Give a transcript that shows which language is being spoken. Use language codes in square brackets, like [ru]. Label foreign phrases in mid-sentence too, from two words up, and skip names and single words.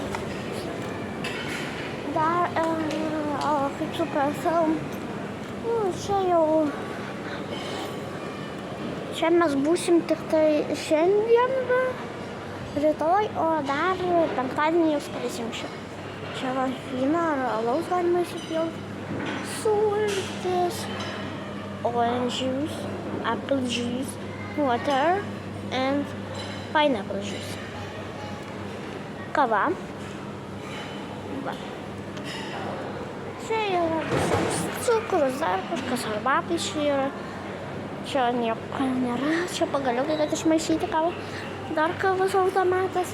[lt] Dar, kaip supratau, čia jau, čia mes būsim tik tai šiandien, rytoj, o dar penktadienį jau skrisim Čia va vyną ar alaus galima įsipilti. Sultis, [en] orange juice, apple juice, water and pineapple juice. [lt] Kava. Va. Čia yra visoks cukrus, dar kažkas arbatai čia yra. Čia nieko nėra. Čia pagaliukai, kad išmaišyti kavą. Dar kavos automatas.